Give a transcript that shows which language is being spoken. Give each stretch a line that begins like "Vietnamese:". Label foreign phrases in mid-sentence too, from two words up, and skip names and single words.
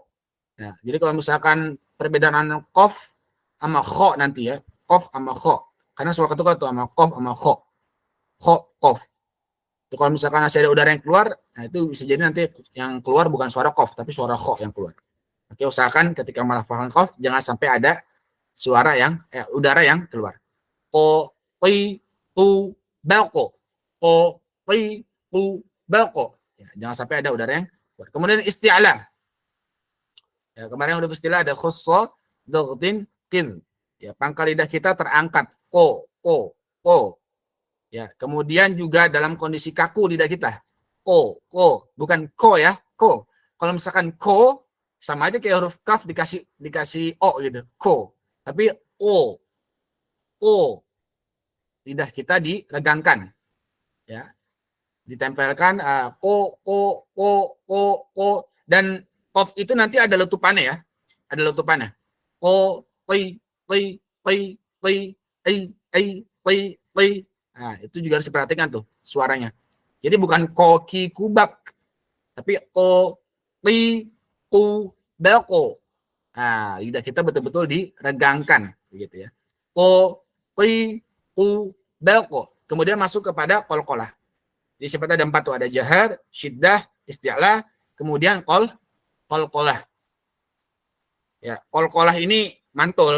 Indonesian: Nah, jadi kalau misalkan perbedaan qaf sama kho nanti ya, qaf sama kho. Karena suara ketukar tuh sama qaf sama kho. Kho, qaf. Kalau misalkan masih ada udara yang keluar, nah itu bisa jadi nanti yang keluar bukan suara qaf, tapi suara kho yang keluar. Oke, usahakan ketika melafalkan qaf jangan sampai ada suara yang udara yang keluar. Qo, qi, tu, balqo. Qo, qi, tu, balqo. Ya, jangan sampai ada udara yang keluar. Kemudian isti'la. Ya, kemarin udah istilah ada khussa, dhaghtin, qid. Ya, pangkal lidah kita terangkat. Ko. Ya, kemudian juga dalam kondisi kaku lidah kita. Ko, bukan ko ya, ko. Kalau misalkan ko sama aja kayak huruf kaf dikasih o gitu. Ko. Tapi o. Lidah kita diregangkan. Ya. Ditempelkan ko dan qaf itu nanti ada letupannya ya. Ada letupannya. Ko, qi. Nah, itu juga harus diperhatikan tuh suaranya. Jadi bukan ko, ki, kubak. Tapi ko, qi, ku, bako. Nah, lidah kita betul-betul diregangkan. Begitu ya. Ko, qi, ku, bako. Kemudian masuk kepada qalqalah. Jadi sifatnya ada 4 tuh. Ada jahar, syiddah, isti'la, kemudian qalqalah. Ya, qalqalah ini mantul.